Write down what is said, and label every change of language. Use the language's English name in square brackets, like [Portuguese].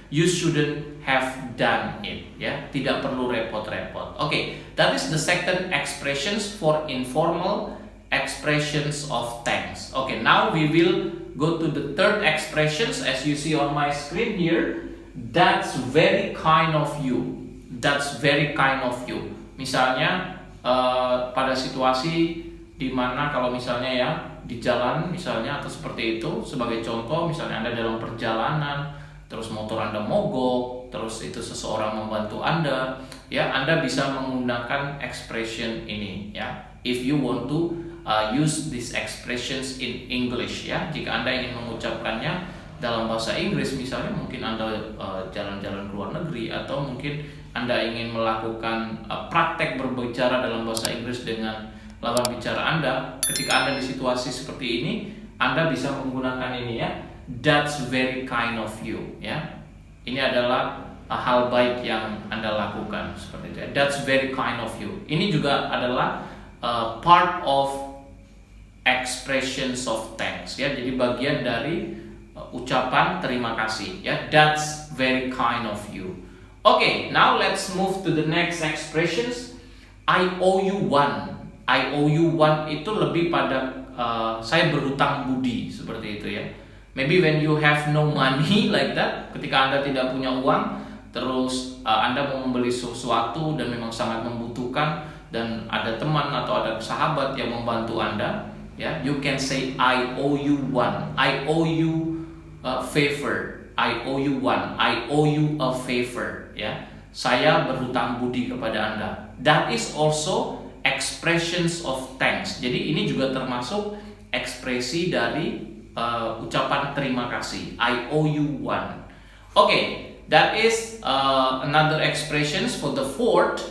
[English] You shouldn't have done it ya, [Indonesian] tidak perlu repot-repot. [English] Okay, that is the second expressions for informal expressions of thanks. Okay, now we will go to the third expressions, as you see on my screen here. That's very kind of you. That's very kind of you. [Indonesian] Misalnya pada situasi di mana kalau misalnya ya di jalan misalnya atau seperti itu, sebagai contoh misalnya Anda dalam perjalanan, terus motor Anda mogok, terus itu seseorang membantu Anda, ya Anda bisa menggunakan expression ini ya. [English] If you want to use these expressions in English [Indonesian] ya, jika Anda ingin mengucapkannya dalam bahasa Inggris, misalnya mungkin Anda jalan-jalan ke luar negeri, atau mungkin Anda ingin melakukan praktek berbicara dalam bahasa Inggris dengan lawan bicara Anda. Ketika Anda di situasi seperti ini, Anda bisa menggunakan ini ya. [English] That's very kind of you ya. [Indonesian] Ini adalah hal baik yang Anda lakukan seperti itu ya. [English] That's very kind of you. [Indonesian] Ini juga adalah [English] part of expressions of thanks ya. [Indonesian] Jadi bagian dari ucapan terima kasih ya. [English] That's very kind of you. Okay, now let's move to the next expressions. I owe you one. I owe you one [Indonesian] itu lebih pada saya berhutang budi seperti itu ya. [English] Maybe when you have no money like that, [Indonesian] ketika Anda tidak punya uang, terus Anda mau membeli sesuatu dan memang sangat membutuhkan, dan ada teman atau ada sahabat yang membantu Anda, [English] Ya, you can say I owe you one. I owe you a favor. I owe you one. I owe you a favor. [Indonesian] Ya, saya berhutang budi kepada Anda. [English] That is also expressions of thanks. [Indonesian] Jadi ini juga termasuk ekspresi dari ucapan terima kasih. [English] I owe you one. Okay, that is another expressions for the fourth.